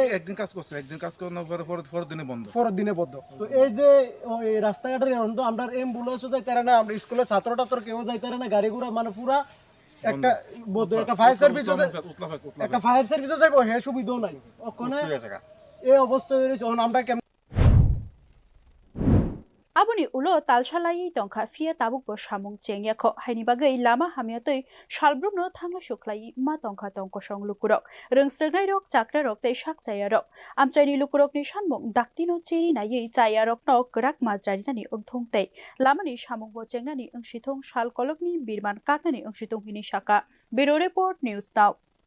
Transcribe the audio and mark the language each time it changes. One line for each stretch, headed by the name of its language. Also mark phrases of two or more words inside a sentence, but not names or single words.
Bangla: একদিন কাজ করছে একদিন কাজ করার পরের দিনে বন্ধ তো এই যে ওই রাস্তাঘাটের এখন তো আমরা অ্যাম্বুলেন্সও যাইতারে না আমরা স্কুলে ছাত্র কেউ যাইতারে না গাড়ি ঘোড়া মানে পুরা একটা একটা
English: fire service-o
Bangla: যাইবো হে সুবিধাও নাই ওখানে এই অবস্থা হয়েছে আমরা
Kok Borok: Aboni ulo talsalai tongkha fia tabuk bo samung chengyakho haini bagai lama hamiatoi salbrumno thangla suklai ma tongkha tongko song lukurok rungsregnai rok chakra rok tei sakchaya rok amchaini lukurok ni sanmung daktino cheri nai chaya rok no krak majrani nani ongthong tei lamani samung bo chengnani ongsithong sal kolokni birman kaknani ongsithong hini saka Bureau Report News Now